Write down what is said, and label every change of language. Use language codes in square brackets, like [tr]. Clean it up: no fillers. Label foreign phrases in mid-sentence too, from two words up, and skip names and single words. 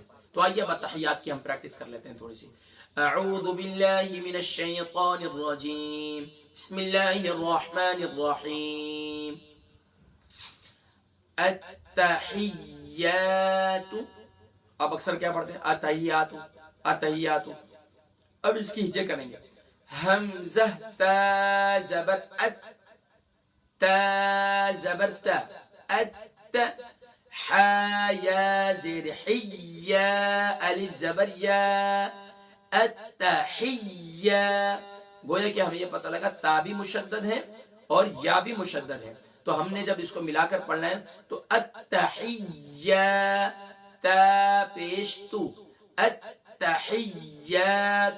[ur] تو آئیے اب تحیات کی ہم پریکٹس کر لیتے ہیں تھوڑی سی. [ar] اعوذ باللہ من الشیطان الرجیم، بسم اللہ الرحمن الرحیم. [ur] التحیات، اب اکثر کیا پڑھتے ہیں؟ التحیات التحیات. اب اس کی ہجے کریں گے. حمزہ تا زبر ات، تا زبر تا ات، حا یا زیر حی یا الف زبر یا التحیہ. گویا کہ ہمیں یہ پتہ لگا تا بھی مشدد ہے اور یا بھی مشدد ہے، تو ہم نے جب اس کو ملا کر پڑھنا ہے تو التحیہ تا پیش تو، التحیات.